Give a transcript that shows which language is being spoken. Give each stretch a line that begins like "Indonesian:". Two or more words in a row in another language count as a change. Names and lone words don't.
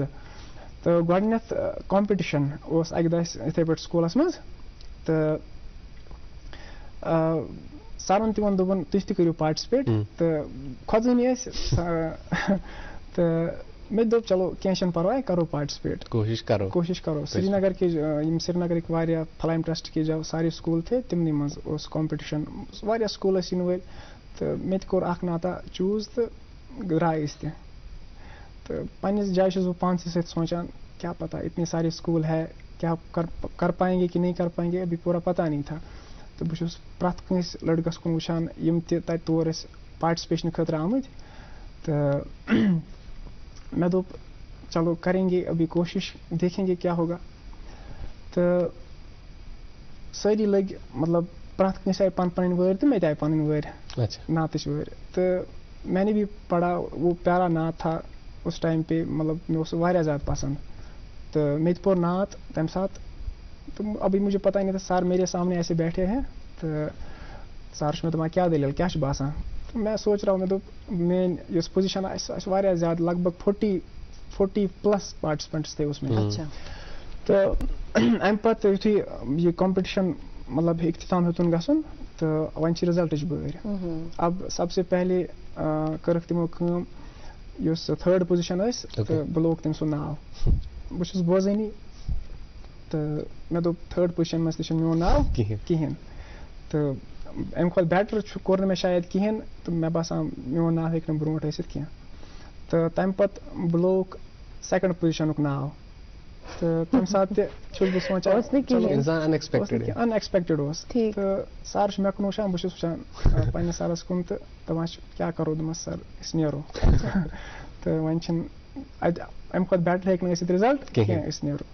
Kashmiri: تہٕ گۄڈٕنیتھ کمپِٹِشن اوس اَکہِ دۄہ اَسہِ یِتھٕے پٲٹھۍ سکوٗلس منٛز, تہٕ سرن تہِ ووٚن دوٚپُن تُہۍ تہِ کٔرِو پاٹِسِپیٹ. تہٕ کھۄژٲنی ٲسۍ, تہٕ مےٚ تہِ دوٚپ چلو کینٛہہ چھُنہٕ پرواے, کرو پاٹِسِپیٹ, کوٗشِش کرو. سرینگر کے یِم سرینگرٕکۍ واریاہ فلایم ٹرسٹ
Urdu: کے جو سارے سکوٗل تھے
Kashmiri: تِمنٕے منٛز اوس کمپِٹِشن, واریاہ سکوٗل ٲسۍ یِنہٕ وٲلۍ. تہٕ مےٚ تہِ کوٚر اکھ نعتا چوٗز تہٕ درٛاے أسۍ تہِ. تہٕ پننِس جایہِ چھُس بہٕ پانسٕے سۭتۍ سونچان کیٛاہ پتہ
Urdu: اتنے سارے سکوٗل ہے, کیٛاہ کر پائیں گے کہ نہیں کر پائیں گے, ابھی پورا پتہ نہیں تھا.
Kashmiri: تہٕ بہٕ چھُس پرٛٮ۪تھ کٲنٛسہِ لڑکس کُن وٕچھان یِم تہِ تتہِ تور ٲسۍ پاٹِسِپیشن خٲطرٕ آمٕتۍ. تہٕ مےٚ دوٚپ
Urdu: چلو کریں گے ابھی کوشش, دیکھیں گے کیا ہوگا.
Kashmiri: تہٕ سٲری لٔگۍ مطلب پرٛٮ۪تھ کٲنٛسہِ آیہِ پنٕنۍ وٲرۍ تہٕ مےٚ تہِ آیہِ پنٕنۍ وٲرۍ, نعتٕچ وٲرۍ.
Urdu: تہٕ میں نے بھی پڑھا, وہ پیارا نعت تھا اس ٹائم پہ, مطلب
Kashmiri: مےٚ اوس سُہ واریاہ زیادٕ پسنٛد. تہٕ مےٚ تہِ پوٚر نعت تمہِ ساتہٕ.
Urdu: تو ابھی مجھے پتہ نہیں تھا, سر میرے سامنے ایسے بیٹھے ہیں,
Kashmiri: تہٕ سر چھُ مےٚ دپان کیٛاہ دٔلیٖل کیٛاہ چھُ باسان. تہٕ مےٚ
Urdu: سوچ رہا ہوں,
Kashmiri: مےٚ دوٚپ میٲنۍ یۄس پُزِشن آسہِ آسہِ واریاہ زیادٕ,
Urdu: لگ بگ
Kashmiri: 40+ پاٹِسِپینٹٕس تھے اوس مےٚ. تہٕ اَمہِ پتہٕ یُتھُے یہِ کمپِٹِشن مطلب اختتام ہیوٚتُن گژھُن, تہٕ وۄنۍ چھِ رِزلٹٕچ بٲرۍ.
Urdu: اب سب سے پہلے
Kashmiri: کٔرٕکھ تِمو کٲم, یُس 3rd پُزِشن ٲسۍ, تہٕ بہٕ لوگ تٔمۍ سُنٛد ناو. بہٕ چھُس بوزٲنی, تہٕ مےٚ دوٚپ 3rd پُزِشن منٛز تہِ چھُنہٕ میون ناو کِہینۍ. تہٕ اَمہِ کھۄتہٕ بیٹر کوٚر نہٕ مےٚ شاید کِہینۍ, تہٕ مےٚ باسان میون ناو ہیٚکہِ نہٕ برونٛٹھ ٲسِتھ کینٛہہ. تہٕ تَمہِ پتہٕ بہٕ لوگ 2nd پُزِشنُک ناو. تہٕ تَمہِ ساتہٕ تہِ چھُس بہٕ سونچان ان ایکسپیکٹِڈ اوس. تہٕ سر چھُ مےٚ کُن وٕچھان, بہٕ چھُس وٕچھان پننِس سرس کُن, تہٕ دپان چھِ کیٛاہ کرو. دوٚپمس سر أسۍ نیرو. تہٕ وۄنۍ چھِنہٕ اَتہِ اَمہِ کھۄتہٕ بیٹر ہیٚکہِ نہٕ ٲسِتھ رِزلٹ کینٛہہ, أسۍ نیرو.